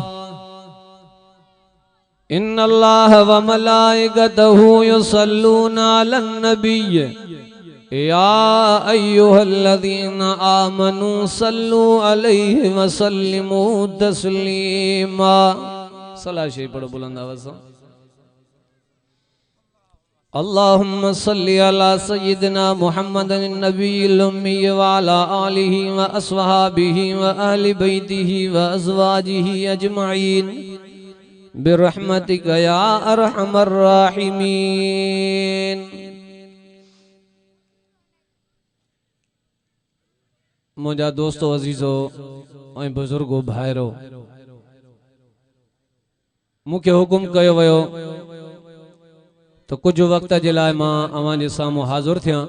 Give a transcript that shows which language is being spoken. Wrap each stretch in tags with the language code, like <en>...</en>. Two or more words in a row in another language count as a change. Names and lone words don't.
<ar>إن الله وملائكته يصلون على النبي يا أيها الذين آمنوا صلوا عليه وسلموا تسليما.</ar> <ur>صلاة شيء پڑھو بلند آواز سے.</ur> <ar>اللهم صل على سيدنا محمد النبي الأمي وعلى آله وأصحابه وأهل بيته وأزواجه أجمعين برحمتك يا أرحم الراحمين.</ar> <sd>मुझा दोस्तों अजीजो ऐं बुजुर्गो भाइरो मूंखे हुकुम कयो वियो तो कुछ वक्त जे लाइ मां अवां जे साम्हूं हाज़िर थियां.</sd>